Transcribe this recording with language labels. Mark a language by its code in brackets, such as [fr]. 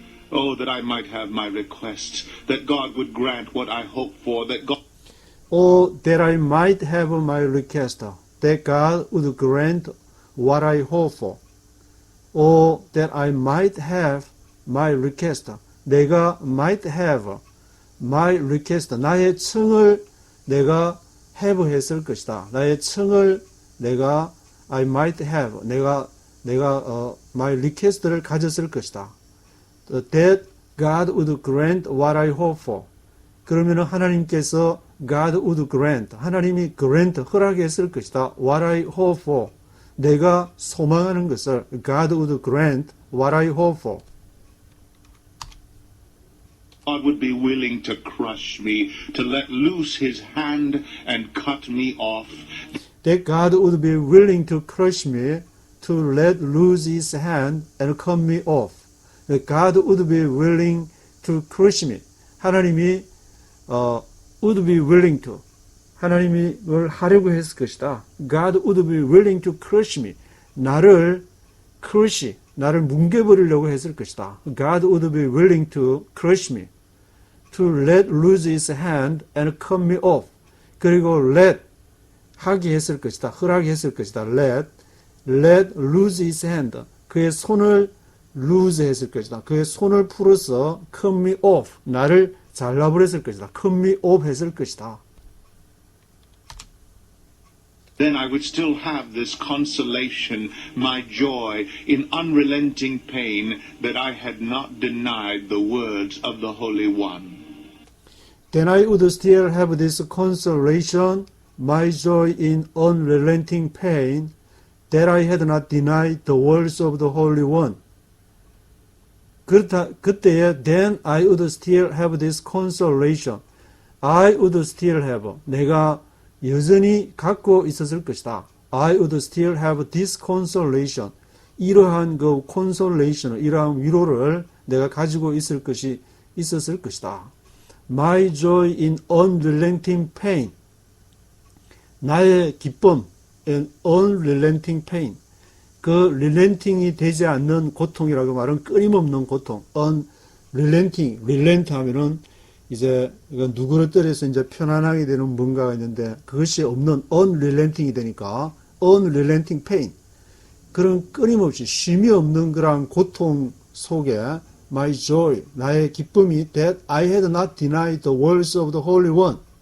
[en] Oh, that I might have my request, that God would grant what I hope for, that God... Oh, that I might have my request, that God would grant what I hope for. Oh, that I might have my request. 내가 might have my request. [ko] 나의 청을 내가 have 했을 것이다. 나의 청을 내가 [en] I might have. [ko] 내가 [en] my request [ko] 를 가졌을 것이다. [en] That God would grant what I hope for. [ko] 그러면 하나님께서 [en] God would grant. [ko] 하나님이 grant 허락했을 것이다. [en] What I hope for. [ko] 내가 소망하는 것을 [en] God would grant what I hope for. God would be willing to crush me, to let loose his hand and cut me off. That God would be willing to crush me, to let loose his hand and cut me off. That God would be willing to crush me. [ko] 하나님이 [en] would be willing to. [ko] 하나님이 뭘 하려고 했을 것이다. [en] God would be willing to crush me. [ko] 나를 뭉개버리려고 했을 것이다. [en] God would be willing to crush me. To let loose his hand and cut me off. [ko] 그리고 let 하게 했을 것이다. 허락이 했을 것이다. [en] let loose his hand. [ko] 그의 손을 loose 했을 것이다. 그의 손을 풀어서 [en] cut me off. [ko] 나를 잘라버렸을 것이다. [en] cut me off [ko] 했을 것이다. [en] Then I would still have this consolation, my joy in unrelenting pain, that I had not denied the words of the Holy One. Then I would still have this consolation, my joy in unrelenting pain, that I had not denied the words of the Holy One. [ko] 그때에 [en] then I would still have this consolation. I would still have. [ko] 내가 여전히 갖고 있었을 것이다. [en] I would still have this consolation. [ko] 이러한 그 consolation, 이러한 위로를 내가 가지고 있었을 것이다. [en] My joy in unrelenting pain. [ko] 나의 기쁨 [en] in unrelenting pain. [ko] 그 relenting이 되지 않는 고통이라고 말은 끊임없는 고통. unrelenting, relent 하면은 이제 누구를 때려서 이제 편안하게 되는 뭔가가 있는데 그것이 없는 unrelenting이 되니까 unrelenting pain. 그런 끊임없이 쉼이 없는 그런 고통 속에 [en] my joy, [ko] 나의 기쁨이 [en] that I had not denied the words of the Holy One.